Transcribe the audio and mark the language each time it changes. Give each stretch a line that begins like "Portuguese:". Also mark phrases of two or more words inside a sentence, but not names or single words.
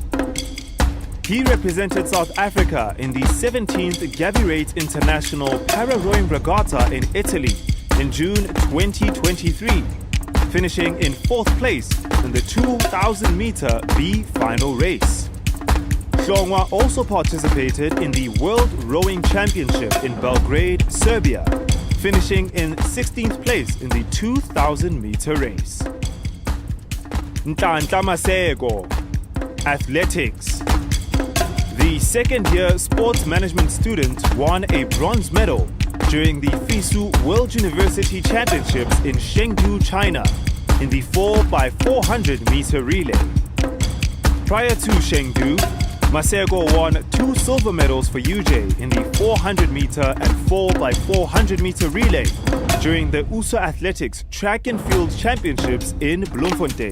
English: He represented South Africa in the 17th Gavirate International Para-Rowing Regatta in Italy in June 2023, finishing in 4th place in the 2,000 meter B final race. Hlongwa also participated in the World Rowing Championship in Belgrade, Serbia, finishing in 16th place in the 2,000 meter race. Nhlanhla Maseko, athletics. The second-year sports management student won a bronze medal during the FISU World University Championships in Chengdu, China, in the 4x400 meter relay. Prior to Chengdu, Maseko won 2 silver medals for UJ in the 400 meter and 4x400 meter relay during the USA Athletics Track and Field Championships in Bloemfontein.